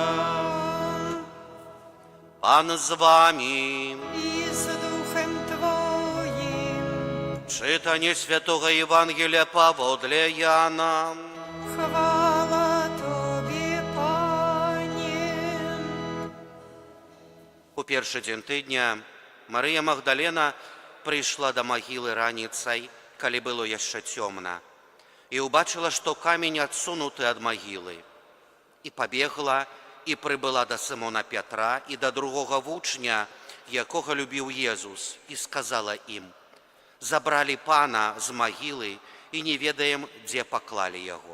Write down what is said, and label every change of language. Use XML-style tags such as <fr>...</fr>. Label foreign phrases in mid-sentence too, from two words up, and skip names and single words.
<pl>Pan z wami. I z duchem Twoim. Czytanie Świętego Ewangelia powodle Jana. Chwała Tobie, Panie.</pl> <be>У першы дзень тыдня Марыя Магдалена прыйшла да магілы раніцай, калі было яшчэ цёмна, і ўбачыла, што камень адсунуты ад магілы. І пабегла, і прыбыла да Сымона Пятра і да другога вучня, якога любіў Езус, і сказала ім: «Забралі Пана з магілы, і не ведаем, дзе паклалі яго».</be>